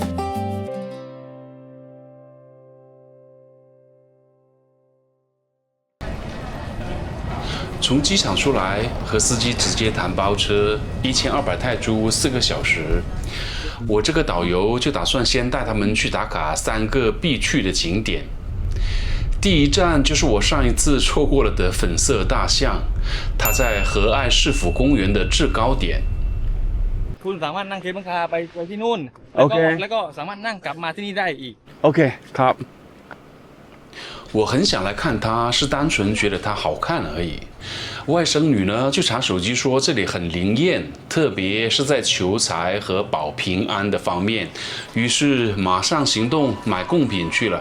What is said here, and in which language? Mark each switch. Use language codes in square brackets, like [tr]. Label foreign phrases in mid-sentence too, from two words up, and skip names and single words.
[zh] 从机场出来，和司机直接谈包车，1200泰铢4个小时。我这个导游就打算先带他们去打卡3个必去的景点。第1站就是我上一次错过了的粉色大象，它在和爱市府公园的制高点。 [th] คุณสามารถนั่งเคเบิลคาร์ไปที่นู่น แล้วก็สามารถนั่งกลับมาที่นี่ได้อีก OK， ครับ。 [zh] 我很想来看它，是单纯觉得它好看而已。外甥女呢就查手机说这里很灵验，特别是在求财和保平安的方面，于是马上行动买贡品去了。